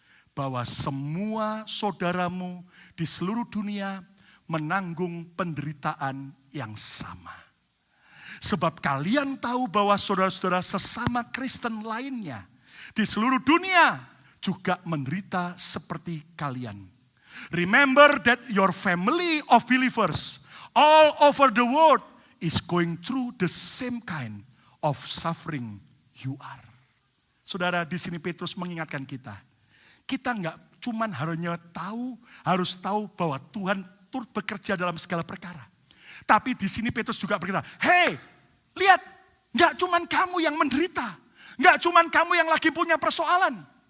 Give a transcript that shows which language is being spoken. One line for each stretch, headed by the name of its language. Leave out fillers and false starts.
Indonesian: Bahwa semua saudaramu di seluruh dunia menanggung penderitaan yang sama. Sebab kalian tahu bahwa saudara-saudara sesama Kristen lainnya di seluruh dunia juga menderita seperti kalian.
English: Remember that your family of believers all over the world is going through the same kind of suffering you are.
Indonesian: Saudara, di sini Petrus mengingatkan kita. Kita enggak cuman harus tahu bahwa Tuhan turut bekerja dalam segala perkara. Tapi di sini Petrus juga berkata, hey, lihat, enggak cuman kamu yang menderita. Enggak cuman kamu yang lagi punya persoalan.